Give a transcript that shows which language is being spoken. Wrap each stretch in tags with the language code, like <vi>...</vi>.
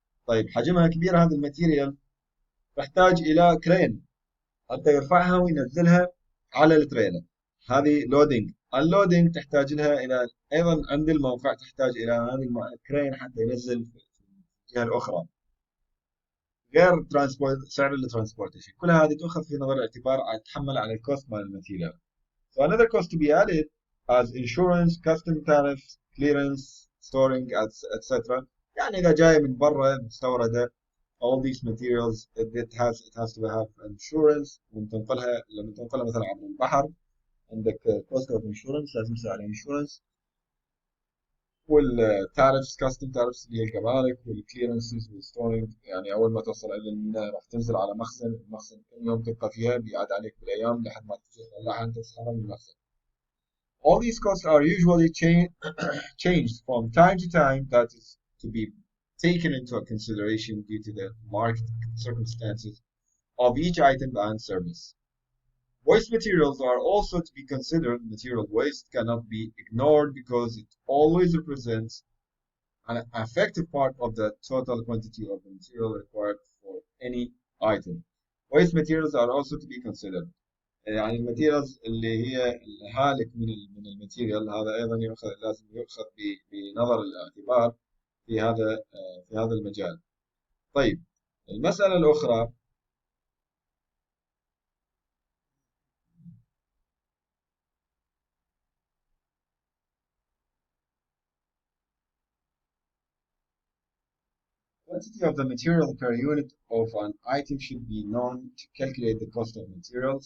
<ar>طيب حجمها كبير هذه الماتيريال تحتاج الى كرين حتى يرفعها وينزلها على التريلر، هذه لودينج. اللودينج تحتاج لها الى ايضا عند الموقع، تحتاج الى هذه الكرين حتى ينزل في الجهه الاخرى، غير ترانسبورت سعر الترانسبورتيشن. كل هذه تؤخذ في نظر الاعتبار، تحمل على الكوست مال الماتيريال.</ar> <en>So another cost to be added as insurance, custom tariffs, clearance, storing, etc.</en> <ar>يعني إذا جاي من برا مستوردة</ar> <en>all these materials it has to have insurance.</en> <ar>لما تنقلها مثلا عبر البحر عندك</ar> <en>cost of insurance،</en> <ar>لازم تسوي على insurance. والتارفس</ar> <en>custom tariffs</en> <ar>اللي هي الجمارك، والclearances والstoring، يعني أول ما توصل إلى الميناء راح تنزل على مخزن، المخزن كم يوم تبقى فيها بيعاد عليك بالأيام لحد ما تطلعها أنت تسحبها من المخزن.</ar> <en>All these costs are usually changed from time to time. That is to be taken into consideration due to the market circumstances of each item and service. Waste materials are also to be considered. Material waste cannot be ignored because it always represents an effective part of the total quantity of the material required for any item. Waste materials are also to be considered.</en> <ar>يعني الماتيريالز اللي هي الهالك من الماتيريال، هذا ايضا لازم يؤخذ بنظر الاعتبار في هذا المجال. طيب المسألة الأخرى</ar> <en>quantity of the material per unit of an item should be known to calculate the cost of material.</en>